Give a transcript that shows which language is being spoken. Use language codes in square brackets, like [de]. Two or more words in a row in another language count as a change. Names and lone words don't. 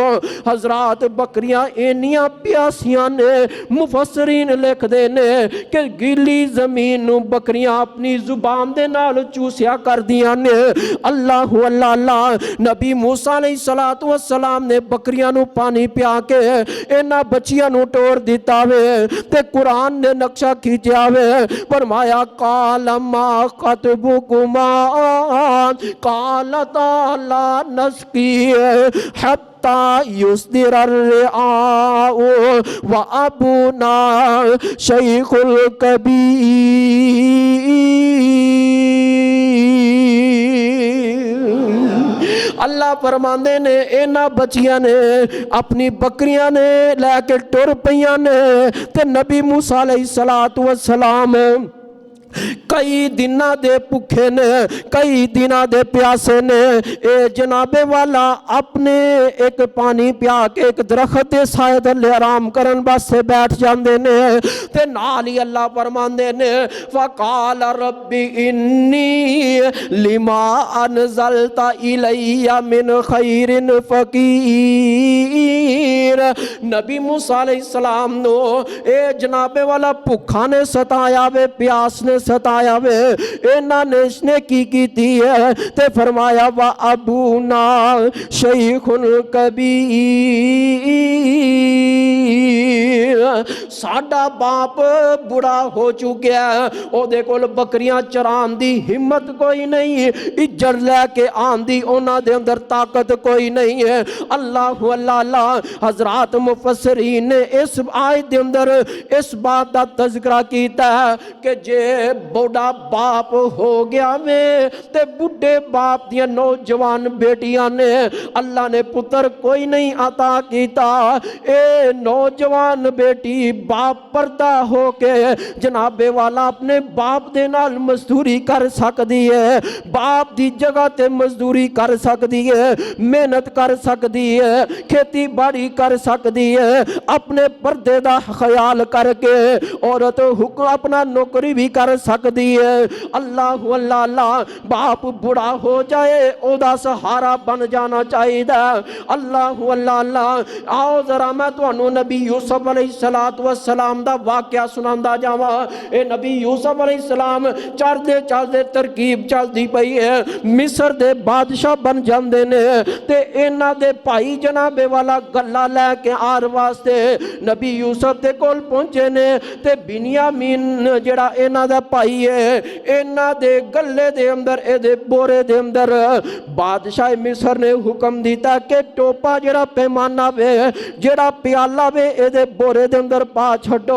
[pa] حضرات بکریاں اینیاں پیاسیاں نے مفسرین لکھدے نے کہ گیلی زمین نوں بکریاں اپنی زبان دے نال چوسیا کردیاں نے. اللہ اللہ اللہ نبی موسیٰ [ar] عليه الصلاة والسلام [pa] نے بکریاں نوں پانی پیا کے اینہاں بچیاں نوں ٹور دتا وے تے قرآن نے نقشہ کھچیا وے. [ar] فرمایا قال ما خطبكما قالتا لا نسقي حتى يصدر الرعاء وأبونا شيخ الكبير. [pa] اللہ فرماندے نے اینہاں بچیاں نے اپنی بکریاں نے لے کے ٹر پئیاں نے تے نبی موسیٰ [ar] عليه الصلاة والسلام [pa] کئی دناں دے بھکھے نے، کئی دناں دے پیاسے نے. اے جناب والا اپنے اک پانی پیا کے اک درخت دے سائے تھلے آرام کرن واسطے بیٹھ جاندے نے تے نال ای اللہ فرماندے نے [ar] فقال رب إني لما أنزلت إلي من خير فقير. [pa] نبی موسیٰ علیہ السلام نوں اے جناب والا بھکھ نے ستایا وے، پیاس نے ستایا وے، اینہاں نے ایس نے کی کیتی اے تے فرمایا [ar] وأبونا شيخ كبير, [pa] ساڈا باپ بڈھا ہو چکا اے، اوہدے کول بکریاں چران دی ہمت کوئی نہیں، عزت لے کے آن دی اوہناں دے اندر طاقت کوئی نہیں اے. اللہ اللہ حضرات مفسرین نے ایس آیت دے اندر ایس بات کا تذکرہ کیتا اے کہ جے بڈھا باپ ہو گیا وے تے بڈھے باپ دیاں نوجوان بیٹیاں نے اللہ نے پتر کوئی نہیں عطا کیتا. اے نوجوان بیٹی باپ پردہ ہو کے جناب والا اپنے باپ دے نال مزدوری کر سکدی اے، باپ دی جگہ تے مزدوری کر سکدی اے، محنت کر سکدی اے، کھیتی باڑی کر سکدی اے، اپنے پردے دا خیال کر کے عورت حکم اپنا نوکری وی کر سکدی اے. اللہ اللہ اللہ باپ بڈھا ہو جائے اوہدا سہارا بن جانا چاہیدا. اللہ اللہ اللہ آؤ ذرا میں تہانوں نبی یوسف [ar] عليه الصلاة والسلام [pa] دا واقعہ سناندا جاواں. اے نبی یوسف علیہ السلام چلدے چلدے ترکیب چلدی پئی اے، مصر دے بادشاہ بن جاندے نے تے اینہاں دے بھائی جناب والا غلہ لے کے آر واسطے نبی یوسف دے کول پہنچے نے تے بنیامین جیہڑا اینہاں دا بھائی اے اینہاں دے گلے دے اندر ایہدے بورے دے اندر بادشاہ مصر نے حکم دتا کہ ٹوپا جیہڑا پیمانہ وے جیہڑا پیالہ وے ایہدے بورے دے اندر پا چھڈو.